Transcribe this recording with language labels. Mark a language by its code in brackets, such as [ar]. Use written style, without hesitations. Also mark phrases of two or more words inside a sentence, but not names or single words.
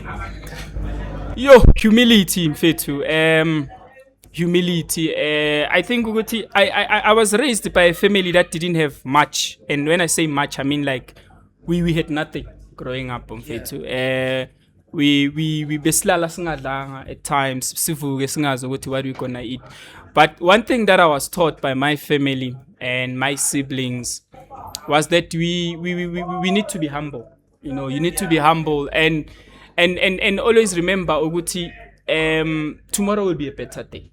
[en] Humility, Mfethu. Humility. I think I was raised by a family that didn't have much, and when I say much, I mean like we had nothing growing up, Mfethu. [nd] We beslala singadlanga [en] at times, [nd] sivuke singazi ukuthi [en] what we gonna eat. But one thing that I was taught by my family and my siblings was that we need to be humble. You know, you need to be humble and always remember, Uguti, tomorrow will be a better day.